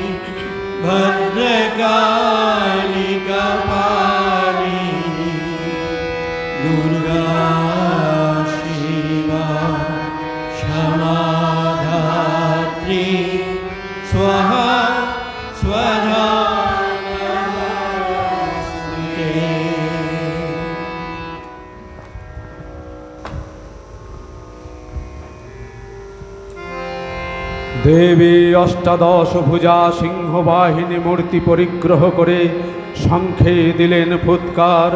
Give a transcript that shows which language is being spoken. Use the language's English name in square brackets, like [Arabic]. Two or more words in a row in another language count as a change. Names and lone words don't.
[Sanskrit] भद्रकाली कपालिनी दुर्गा शिवा क्षमा धात्री स्वाहा स्वधा नमस्ते। [Bangla] দেবী অষ্টাদশ ভুজা সিংহবাহিনী মূর্তি পরিগ্রহ করে শঙ্খে দিলেন ফুৎকার।